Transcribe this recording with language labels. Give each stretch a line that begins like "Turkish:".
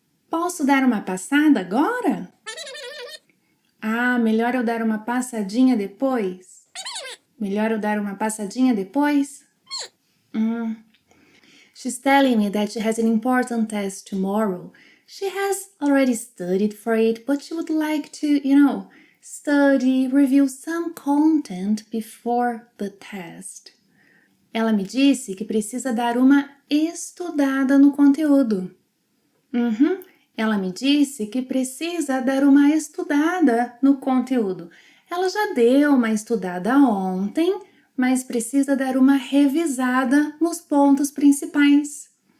Portuguese: Posso dar uma passada agora? Melhor eu dar uma passadinha depois? Melhor eu dar uma passadinha depois?
English: She's telling me that she has an important test tomorrow. She has already studied for it, but she would like to, study, review some content before the test.
Portuguese: Ela me disse que precisa dar uma estudada no conteúdo. Ela me disse que precisa dar uma estudada no conteúdo. Ela já deu uma estudada ontem, mas precisa dar uma revisada nos pontos principais.